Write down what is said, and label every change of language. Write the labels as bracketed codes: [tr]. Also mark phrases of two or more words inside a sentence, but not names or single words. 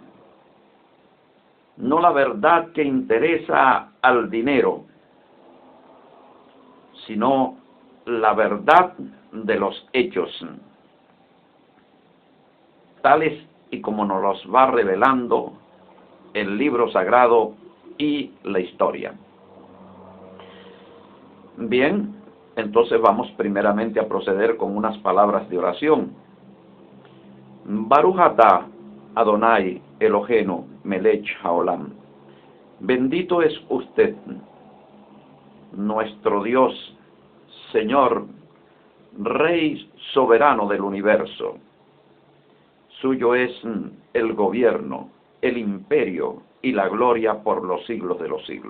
[es] no la verdad que interesa al dinero, sino la verdad de los hechos, tales y como nos los va revelando el libro sagrado y la historia. Bien, entonces vamos primeramente a proceder con unas palabras de oración. [he] ברוך אתה אדוני אלוהינו מלך העולם. [es] Bendito es usted, nuestro Dios, Señor, Rey soberano del universo. Suyo es el gobierno, el imperio y la gloria por los siglos de los siglos.